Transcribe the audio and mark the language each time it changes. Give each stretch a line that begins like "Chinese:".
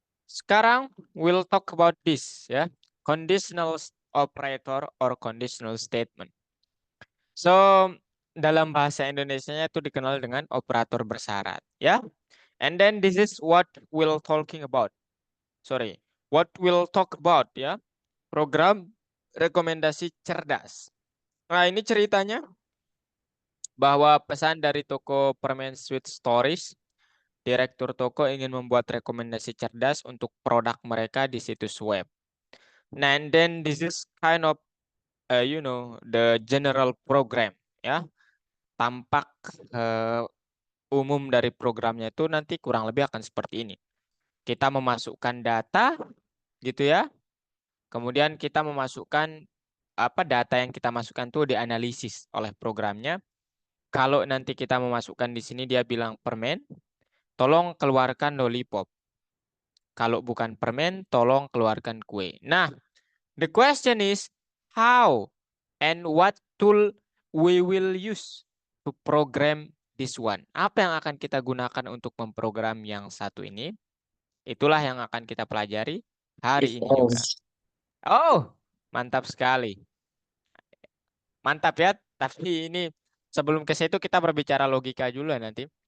Indonesian: Sekarang
English: we'll talk about this ya. Conditional operator or conditional statement.
Indonesian: So, dalam bahasa Indonesianya itu dikenal dengan operator bersyarat ya.
English: And then this is what we'll talking about. Sorry. What we'll talk about ya.
Indonesian: Program rekomendasi cerdas. Nah, ini ceritanya bahwa pesan dari toko permen Sweet Stories, direktur toko ingin membuat rekomendasi cerdas untuk produk mereka di situs web.
English: Nah, and then this is kind of the general program ya.
Indonesian: Tampak umum dari programnya itu nanti kurang lebih akan seperti ini. Kita memasukkan data gitu ya. Kemudian kita memasukkan apa data yang kita masukkan itu dianalisis oleh programnya. Kalau nanti kita memasukkan di sini dia bilang permen, tolong keluarkan lollipop. Kalau bukan permen, tolong keluarkan kue.
English: Nah, the question is how and what tool we will use to program this one.
Indonesian: Apa yang akan kita gunakan untuk memprogram yang satu ini? Itulah yang akan kita pelajari hari ini juga. Oh, mantap sekali. Mantap ya, tapi ini sebelum ke situ kita berbicara logika dulu nanti.